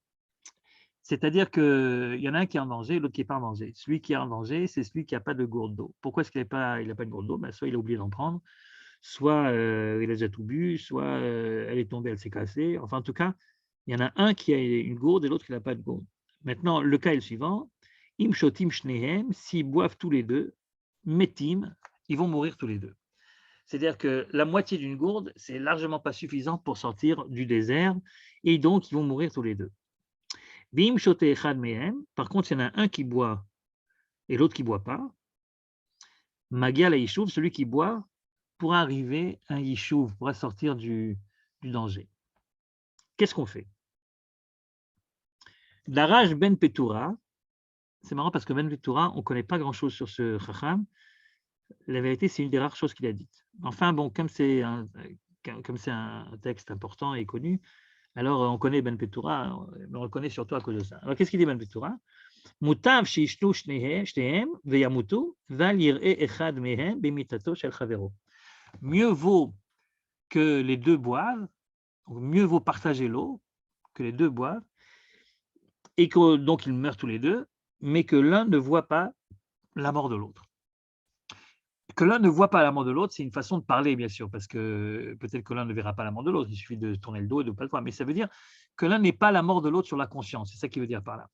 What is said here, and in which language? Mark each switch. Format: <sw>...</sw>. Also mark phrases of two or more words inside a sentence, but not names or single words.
<fr>C'est-à-dire qu'il y en a un qui est en danger, l'autre qui n'est pas en danger. Celui qui est en danger, c'est celui qui n'a pas de gourde d'eau. Pourquoi est-ce qu'il n'a pas une gourde d'eau? Soit il a oublié d'en prendre, soit il a déjà tout bu, soit elle est tombée, elle s'est cassée. Enfin, en tout cas, il y en a un qui a une gourde et l'autre qui n'a pas de gourde. Maintenant, le cas est le suivant.</fr> <he>אם שותים שניהם,</he> <fr>s'ils boivent tous les deux, metim, ils vont mourir tous les deux. C'est-à-dire que la moitié d'une gourde, c'est largement pas suffisant pour sortir du désert, et donc ils vont mourir tous les deux.</fr> <he>ואם שותה אחד מהם,</he> <fr>par contre, il y en a un qui boit et l'autre qui ne boit pas.</fr> <he>מגיע ל ישוב,</he> <fr>celui qui boit, pourra arriver à un yishuv, pourra sortir du danger. Qu'est-ce qu'on fait? Daraj ben Petura, c'est marrant parce que Ben Petura, on ne connaît pas grand-chose sur ce chacham. La vérité, c'est une des rares choses qu'il a dites. Enfin, bon, comme c'est un texte important et connu, alors on connaît Ben Petura, mais on le connaît surtout à cause de ça. Alors, qu'est-ce qu'il dit Ben Petura?</fr> <he>מוטב שישתו שניהם וימותו ואל יראה אחד מהם במיתתו של חברו.</he> <fr>Mieux vaut que les deux boivent, mieux vaut partager l'eau, que les deux boivent, et que donc ils meurent tous les deux, mais que l'un ne voit pas la mort de l'autre. Que l'un ne voit pas la mort de l'autre, c'est une façon de parler, bien sûr, parce que peut-être que l'un ne verra pas la mort de l'autre, il suffit de tourner le dos et de ne pas le voir, mais ça veut dire que l'un n'est pas la mort de l'autre sur la conscience, c'est ça qu'il veut dire par là.</fr>